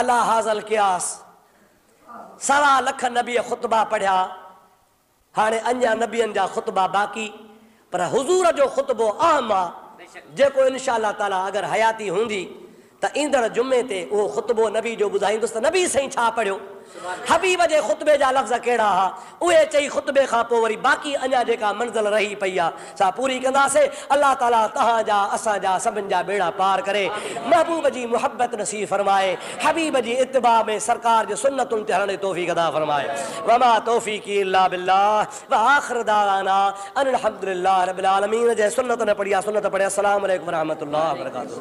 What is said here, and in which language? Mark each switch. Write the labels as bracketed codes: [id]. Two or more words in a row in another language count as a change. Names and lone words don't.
[ar] على هذا القياس [sd] 1.25 लख नबीअ खुतबा पढ़िया, हाणे अञा नबियनि जा खुतबा बाक़ी, पर हुजूर जो खुतबो आम आहे जेको [ar] إن شاء الله تعالى [sd] अगर हयाती हूंदी त ईंदड़ जुमे ते उहो खुतबो नबी जो ॿुधाईंदुसि त नबी साईं छा पढ़ियो, हबीब जे खुतबे जा लफ़्ज़ कहिड़ा हा, उहे चई खुतबे खां पोइ वरी बाक़ी अञा जेका मंज़िल रही पई आहे सा पूरी कंदासीं। [ar] الله تعالى [sd] तव्हांजा असांजा सभिनि जा बेड़ा पार करे, महबूब जी मुहब्बत नसीब फरमाए, हबीब जी इत्तिबा में सरकार जे सुन्नतुनि ते हलण जी तौफ़ीक़ अता फरमाए। [ar] وما توفيقي إلا بالله وآخر دعوانا أن الحمد لله رب العالمين. [sd] जंहिं सुन्नत न पढ़ी आहे सुन्नत पढ़े। [ar] السلام عليكم ورحمة الله وبركاته.